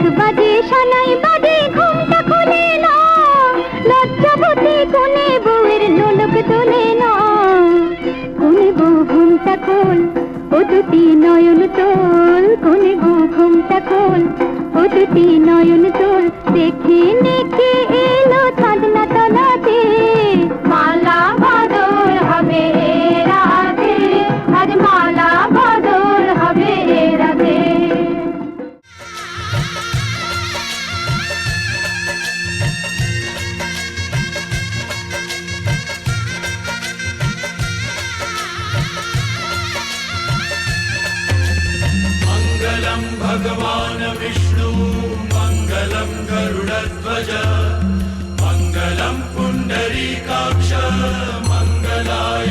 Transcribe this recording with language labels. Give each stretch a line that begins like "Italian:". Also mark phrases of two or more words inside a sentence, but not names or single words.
Bangla: বাজে সানাই বাজে ঘুমটা খুলে না লজ্জাবতী কোনে বউয়ের নোলক তোলে না কোনে বউ ঘুমটা খোল ও দুটি নয়ন তোল কোনে বউ ঘুমটা খোল ও দুটি নয়ন তোল দেখে নেকে এলো ছাদনা তলাতে মালা বদল হবে রাতে আজ মালা বদল হবে রাতে
Sanskrit: मङ्गलं भगवान् विष्णु मङ्गलं गरुडध्वज मङ्गलं पुण्डरीकाक्ष मङ्गलाय